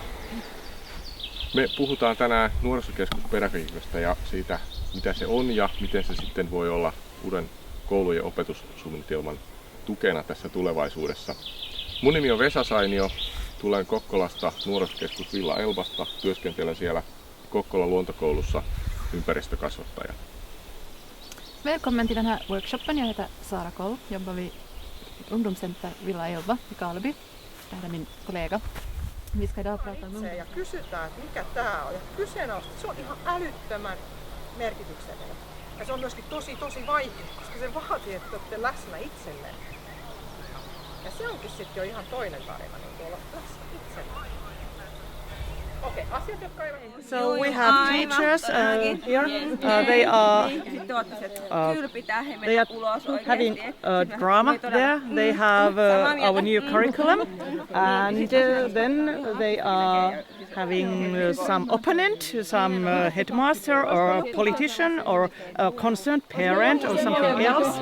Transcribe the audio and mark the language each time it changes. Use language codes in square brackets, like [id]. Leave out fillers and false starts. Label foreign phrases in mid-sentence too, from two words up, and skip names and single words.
[fi] Me puhutaan tänään nuorisokeskuspedagogiikasta ja siitä, mitä se on ja miten se sitten voi olla uuden koulu- ja opetussuunnitelman tukena tässä tulevaisuudessa. Mun nimi on Vesa Sainio, tulen Kokkolasta, nuorisokeskus Villa Elbasta, työskentelen siellä Kokkolan luontokoulussa ympäristökasvattaja. [sv] Välkommen till den här workshopen. Jag heter Sara Koll, jobbar vid ungdomscenter Villa Elba i Karleby. Det här är min kollega. Vi ska idag prata om [fi] ja kysytään, että mikä tää on. Ja kyseenalaista, se on ihan älyttömän merkityksellinen. Ja se on myöskin tosi vaikea, koska se vaatii, että olette läsnä itselleen. Ja se onkin sitten jo ihan toinen tarina, niin olla läsnä itselleen. Okei, asiat, jotka eivät... [en] So we have teachers here. They are having a drama there. They have our new curriculum, and then they are having some opponent, some headmaster or a politician or a concerned parent or something else.